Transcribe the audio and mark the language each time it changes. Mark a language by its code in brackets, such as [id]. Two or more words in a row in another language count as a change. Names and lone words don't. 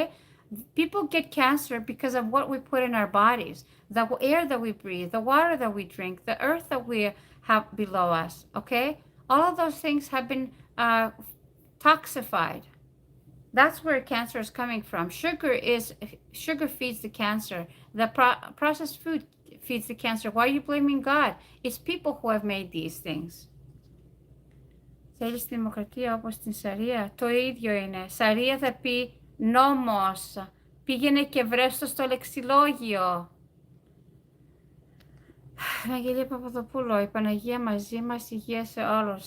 [en] People get cancer because of what we put in our bodies, the air that we breathe, the water that we drink, the earth that we have below us, okay? All of those things have been toxified. That's where cancer is coming from. Sugar feeds the cancer. The processed food feeds the cancer. Why are you blaming God? It's people who have made these things. [el] Θέλεις τη δημοκρατία όπως την Σαρία? Το ίδιο είναι. Σαρία θα πει νόμος. Πήγαινε και βρες το στο λεξιλόγιο. Αγγελία Παπαδοπούλου, η Παναγία μαζί μας, υγεία σε όλους.